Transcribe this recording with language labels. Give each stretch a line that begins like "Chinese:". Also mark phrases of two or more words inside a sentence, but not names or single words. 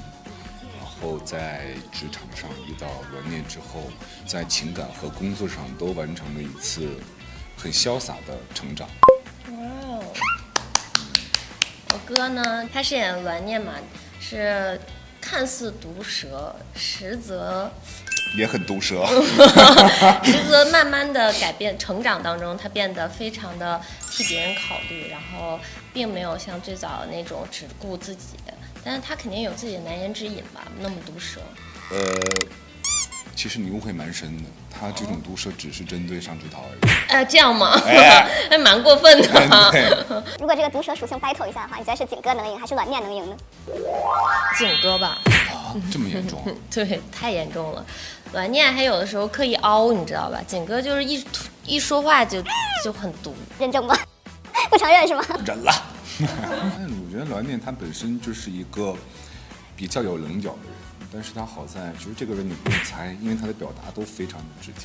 Chinese: 然後在職場上遇到阮念之後，在情感和工作上都完成了一次很瀟灑的成長。哇哦！我哥呢，他飾演阮念嘛，是看似毒舌，實則也很毒舌，實則慢慢的改變成長當中，他變得非常的替別人考慮，然後並沒有像最早的那種只顧自己。但是他肯定有自己的難言之隱吧，那麼毒舌。其實你誤會蠻深的，他這種毒舌只是針對尚之桃而已。這樣嗎？還蠻過分的。對。如果這個毒舌屬性 battle 一下的話，你覺得是景哥能贏還是阮念能贏呢？景哥吧。啊，這麼嚴重？對，太嚴重了。阮念還有的時候刻意凹，你知道吧？景哥就是一說話就很毒。認證嗎？不承認是嗎？忍了。但我覺得阮念他本身就是一個比較有稜角的人，但是他好在就是這個人你不用猜，因為他的表達都非常的直接。